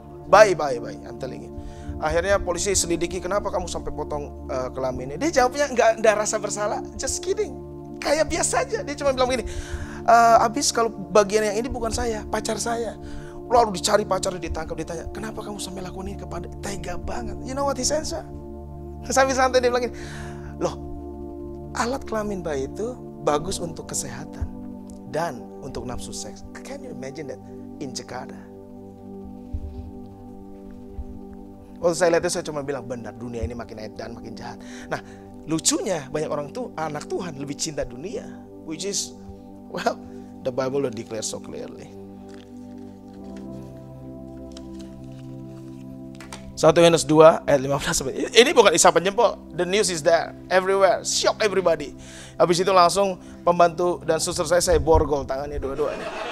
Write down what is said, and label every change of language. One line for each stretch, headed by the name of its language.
Indonesian: Bayi,
English: I'm telling you.
Indonesian: Akhirnya polisi selidiki, kenapa kamu sampai potong kelaminnya? Dia jawabnya nggak rasa bersalah,
English: just kidding.
Indonesian: Kayak biasa aja, dia cuma bilang begini, abis kalau bagian yang ini bukan saya, pacar saya. Lalu dicari pacarnya, ditangkap, ditanya, kenapa kamu sampai lakukan ini kepada, tega banget.
English: You know what he said, sir?
Indonesian: Sambil santai dia bilang gini, loh, alat kelamin bayi itu bagus untuk kesehatan dan untuk nafsu seks.
English: Can you imagine that in Jakarta?
Indonesian: Waktu saya lihat itu saya cuma bilang, benar, dunia ini makin edan, makin jahat. Nah, lucunya banyak orang tuh anak Tuhan lebih cinta dunia,
English: which is, well, the Bible will declare so clearly.
Indonesian: 1 Yohanes 2 ayat 15. Ini bukan isapan jempol.
English: The news is there, everywhere, shock everybody.
Indonesian: Habis itu langsung pembantu dan suster saya borgol tangannya dua-duanya.